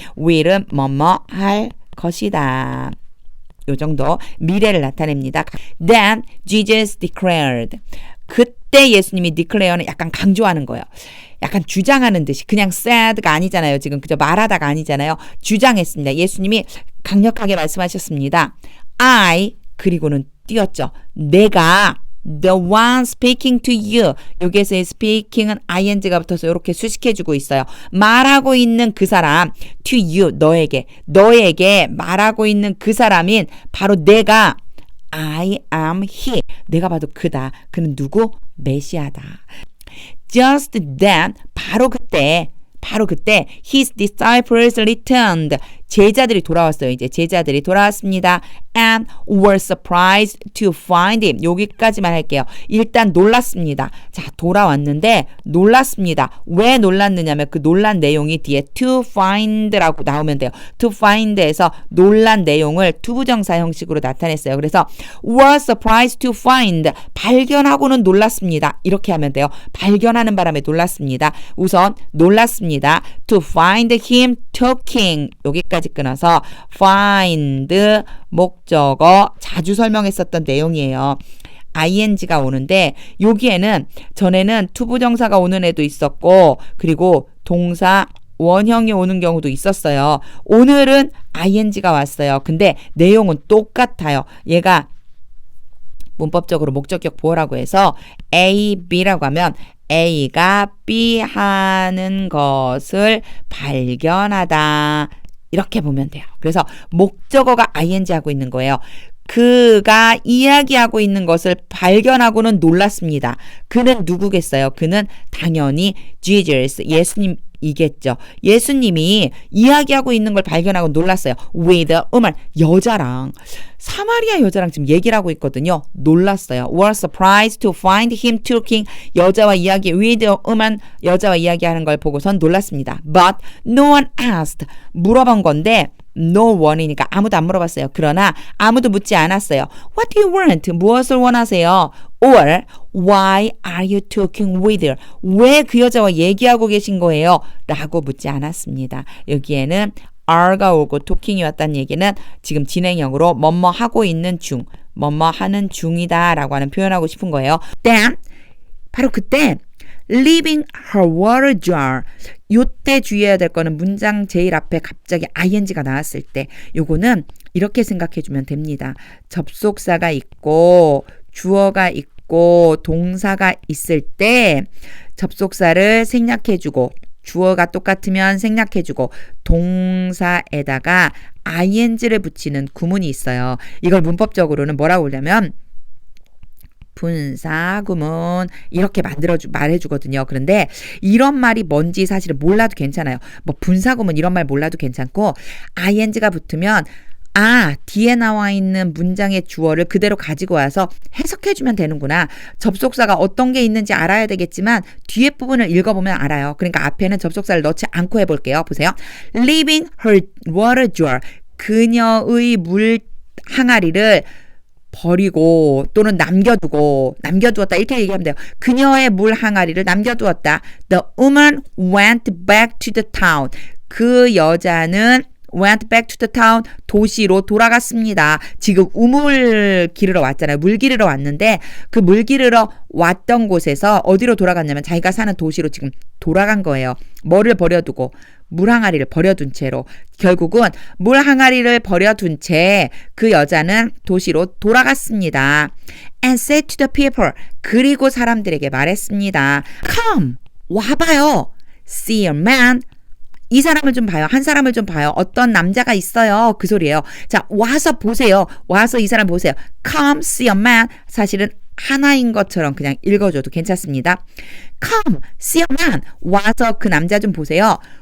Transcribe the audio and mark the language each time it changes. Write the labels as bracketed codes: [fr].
[ko] will은 뭐뭐 할 것이다. 요 정도 미래를 나타냅니다. [en] Then Jesus declared. [ko] 그때 예수님이 declare는 약간 강조하는 거예요. 약간 주장하는 듯이 그냥 said가 아니잖아요. 지금 그저 말하다가 아니잖아요. 주장했습니다. 예수님이 강력하게 말씀하셨습니다. I 그리고는 띄었죠. 내가 [en] the one speaking to you. [ko] 여기에서의 speaking은 ing가 붙어서 이렇게 수식해주고 있어요. 말하고 있는 그 사람 to you 너에게 말하고 있는 그 사람인 바로 내가 [en] I am he. [ko] 내가 봐도 그다. 그는 누구? 메시아다. [en] Just then, [ko] 바로 그때 [en] his disciples returned. [ko] 제자들이 돌아왔어요. 이제 제자들이 돌아왔습니다. [en] And were surprised to find him. [ko] 여기까지만 할게요. 일단 놀랐습니다. 자, 돌아왔는데 놀랐습니다. 왜 놀랐느냐면 그 놀란 내용이 뒤에 to find라고 나오면 돼요. to find에서 놀란 내용을 투부정사 형식으로 나타냈어요. 그래서 [en] were surprised to find. [ko] 발견하고는 놀랐습니다. 이렇게 하면 돼요. 발견하는 바람에 놀랐습니다. 우선 놀랐습니다. [en] to find him talking. [ko] 여기까지 끊어서 find 목적어 자주 설명했었던 내용이에요. ing가 오는데 여기에는 전에는 투부정사가 오는 애도 있었고 그리고 동사 원형이 오는 경우도 있었어요. 오늘은 ing가 왔어요. 근데 내용은 똑같아요. 얘가 문법적으로 목적격 보호라고 해서 A, B라고 하면 A가 B 하는 것을 발견하다. 이렇게 보면 돼요. 그래서 목적어가 ing 하고 있는 거예요. 그가 이야기하고 있는 것을 발견하고는 놀랐습니다. 그는 누구겠어요? 그는 당연히 Jesus, 예수님이겠죠. 예수님이 이야기하고 있는 걸 발견하고 놀랐어요. [en] With a woman, [ko] 여자랑, 사마리아 여자랑 지금 얘기를 하고 있거든요. 놀랐어요. [en] Was surprised to find him talking, [ko] 여자와 이야기, [en] with a woman, [ko] 여자와 이야기하는 걸 보고선 놀랐습니다. [en] But no one asked, [ko] 물어본 건데 [en] no one이니까 [ko] 아무도 안 물어봤어요. 그러나 아무도 묻지 않았어요. [en] What do you want? [ko] 무엇을 원하세요? [en] Or why are you talking with her? [ko] 왜 그 여자와 얘기하고 계신 거예요? 라고 묻지 않았습니다. 여기에는 are가 오고 talking이 왔다는 얘기는 지금 진행형으로 뭐뭐 하고 있는 중, 뭐뭐 하는 중이다 라고 하는 표현하고 싶은 거예요. [en] Then, [ko] 바로 그때 [en] leaving her water jar. [ko] 요때 주의해야 될 거는 문장 제일 앞에 갑자기 ing가 나왔을 때 요거는 이렇게 생각해 주면 됩니다. 접속사가 있고 주어가 있고 동사가 있을 때 접속사를 생략해 주고 주어가 똑같으면 생략해 주고 동사에다가 ing를 붙이는 구문이 있어요. 이걸 문법적으로는 뭐라고 하냐면 분사구문 이렇게 말해주거든요. 그런데 이런 말이 뭔지 사실은 몰라도 괜찮아요. 뭐 분사구문 이런 말 몰라도 괜찮고 ing가 붙으면 뒤에 나와 있는 문장의 주어를 그대로 가지고 와서 해석해주면 되는구나. 접속사가 어떤 게 있는지 알아야 되겠지만 뒤에 부분을 읽어보면 알아요. 그러니까 앞에는 접속사를 넣지 않고 해볼게요. [en] 보세요. Leaving her water jar. [ko] 그녀의 물 항아리를 버리고 또는 남겨두었다 이렇게 얘기하면 돼요. 그녀의 물 항아리를 남겨두었다. [en] The woman went back to the town. [ko] 그 여자는 [en] went back to the town, [ko] 도시로 돌아갔습니다. 지금 우물 기르러 왔잖아요. 물 기르러 왔는데 그 물 기르러 왔던 곳에서 어디로 돌아갔냐면 자기가 사는 도시로 지금 돌아간 거예요. 뭐를 버려두고 물 항아리를 버려둔 채로 결국은 물 항아리를 버려둔 채 그 여자는 도시로 돌아갔습니다. [en] And said to the people, [ko] 그리고 사람들에게 말했습니다. [en] Come, [ko] 와봐요. [en] See a man, [ko] 이 사람을 좀 봐요. 한 사람을 좀 봐요. 어떤 남자가 있어요. 그 소리예요. 자, 와서 보세요. 와서 이 사람 보세요. [en] Come see a man. [ko] 사실은 하나인 것처럼 그냥 읽어줘도 괜찮습니다. [en] Come see a man. [ko] 와서 그 남자 좀 보세요.